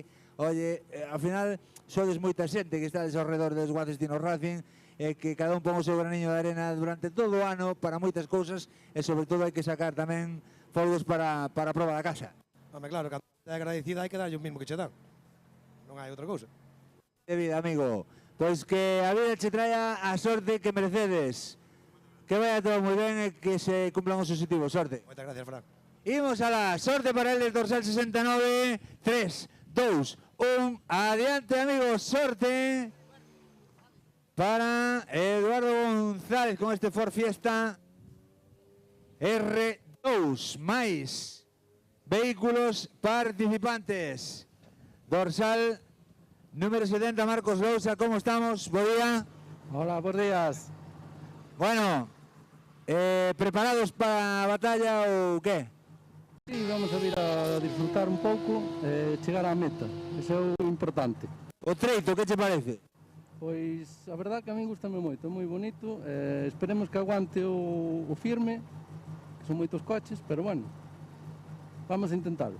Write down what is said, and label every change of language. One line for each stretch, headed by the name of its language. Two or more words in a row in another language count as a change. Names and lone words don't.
Galician: Oye, ao final, sodes moita xente que estades ao redor dos Guaces Tino Racing, que cada un pon o seu graniño de arena durante todo o ano para moitas cousas, e sobre todo hai que sacar tamén folgos para a proba da casa. Home, claro, cando é agradecida hai que darlle o mismo que che dan. Non hai outra cousa. De vida, amigo. Pois que a vida che traia a sorte que merecedes. Que vaya todo moi ben e que se cumplan os objetivos. Sorte. Moitas gracias, Fran. Imos
Spanish: a la
Galician: sorte
Spanish: para el del
Galician: dorsal 69. 3, 2, 1. Adiante, amigos. Sorte para Eduardo González con este Ford Fiesta R2 máis vehículos participantes. Dorsal número 70, Marcos Lousa, ¿cómo estamos?
Spanish: Buen día. Hola, buenos días.
Galician: Bueno, ¿preparados para a batalla ou qué? Sí, vamos a vir a disfrutar un pouco e chegar á meta. Eso é o importante. O treito, que che parece? Pois, a verdad que a mí gustame moito, é moi bonito. Esperemos que aguante o firme, que son moitos coches, pero bueno, vamos a intentalo.